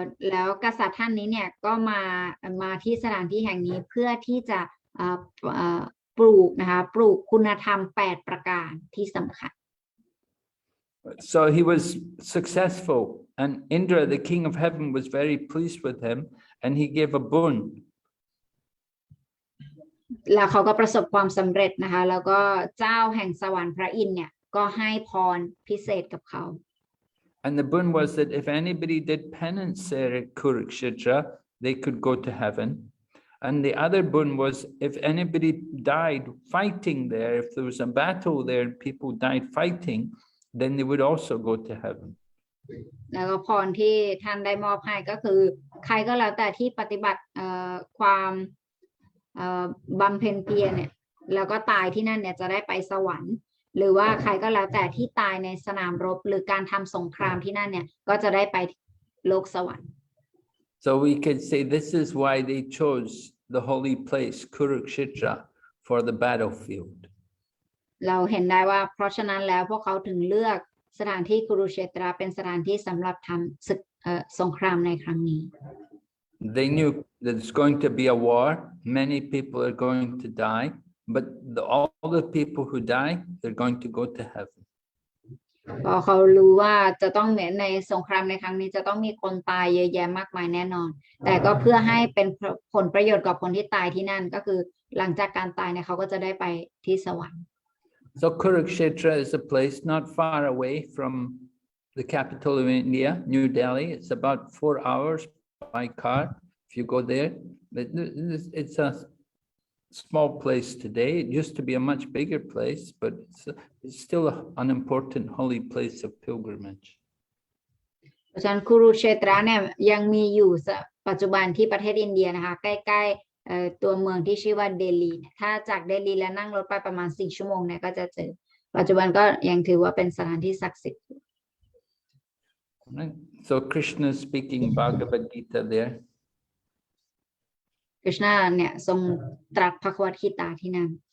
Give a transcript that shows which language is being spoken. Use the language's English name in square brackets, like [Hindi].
[Thai] แล้วกษัตริย์ท่านนี้เนี่ยก็มาที่สถานที่แห่งนี้เพื่อที่จะปลูกนะคะปลูกคุณธรรม8ประการที่สำคัญ [English] So he was successful, and Indra, the king of heaven, was very pleased with him, and he gave a boon. [Thai] แล้วเขาก็ประสบความสำเร็จนะคะแล้วก็เจ้าแห่งสวรรค์พระอินทร์เนี่ยก็ให้พรพิเศษกับเขา [English] And the boon was that if anybody did penance there at Kurukshetra, they could go to heaven. And the other boon was if anybody died fighting there, if there was a battle there and people died fighting, then they would also go to heaven. [Thai] แล้วก็พรที่ท่านได้มอบให้ก็คือใครก็แล้วแต่ที่ปฏิบัติความบำเพ็ญเพียรเนี่ยแล้วก็ตายที่นั่นเนี่ยจะได้ไปสวรรค์หรือว่าใครก็แล้วแต่ที่ตายในสนามรบหรือการทำสงครามที่นั่นเนี่ยก็จะได้ไปโลกสวรรค์ [English] So we could say this is why they chose the holy place Kurukshetra for the battlefield. [Thai] เราเห็นได้ว่าเพราะฉะนั้นแล้วพวกเขาถึงเลือกสถานที่คุรุเชตราเป็นสถานที่สำหรับทำศึกสงครามในครั้งนี้ [English] They knew that it's going to be a war. Many people are going to die, but all the people who die, they're going to go to heaven. [Thai] ก็เขารู้ว่าจะต้องในสงครามในครั้งนี้จะต้องมีคนตายเยอะแยะมากมายแน่นอนแต่ก็เพื่อให้เป็นผลประโยชน์กับคนที่ตายที่นั่นก็คือหลังจากการตายเนี่ยเขาก็จะได้ไปที่สวรรค์ [English] So Kurukshetra is a place not far away from the capital of India, New Delhi. It's about 4 hours by car if you go there. It's a small place today. It used to be a much bigger place, but it's still an important holy place of pilgrimage. [Thai] เพราะฉะนั้นคุรุเชตราเนี่ยยังมีอยู่ปัจจุบันที่ประเทศอินเดียนะคะใกล้ๆตัวเมืองที่ชื่อว่าเดลีถ้าจากเดลีแล้วนั่งรถไปประมาณ4 ชั่วโมงเนี่ยก็จะเจอปัจจุบันก็ยังถือว่าเป็นสถานที่ศักดิ์สิทธิ์ [English] Right? So Krishna is speaking Bhagavad Gita there. [Thai] กฤษณะเนี่ยทรงตรัสภควตคีตาที่นั่น